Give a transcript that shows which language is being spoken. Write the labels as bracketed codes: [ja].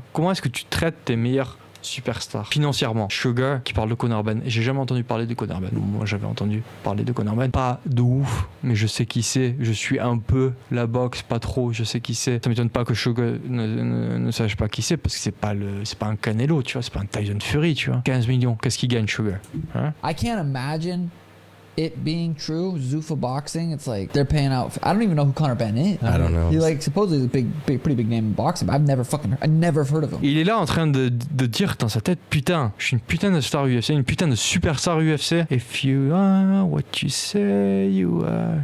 [fr] Comment est-ce que tu traites tes meilleurs superstar financièrement? Sugar qui parle de Conor Ben, et j'ai jamais entendu parler de Conor Ben. Moi j'avais entendu parler de Conor Ben, pas de ouf, mais je sais qui c'est. Je suis un peu la boxe, pas trop, je sais qui c'est. Ça m'étonne pas que Sugar ne sache pas qui c'est, parce que c'est pas un Canelo, tu vois, c'est pas un Tyson Fury, tu vois. 15 millions, qu'est-ce qu'il gagne Sugar? [en] I can't imagine it being true. Zuffa Boxing, it's like they're paying out. I don't even know who Conor Ben is. I don't know. He's like supposedly a pretty big name in boxing, but I never heard of him. [fr] Il est là en train de dire dans sa tête, putain, je suis une putain de star UFC, une putain de superstar UFC. [en] If you are what you say you are.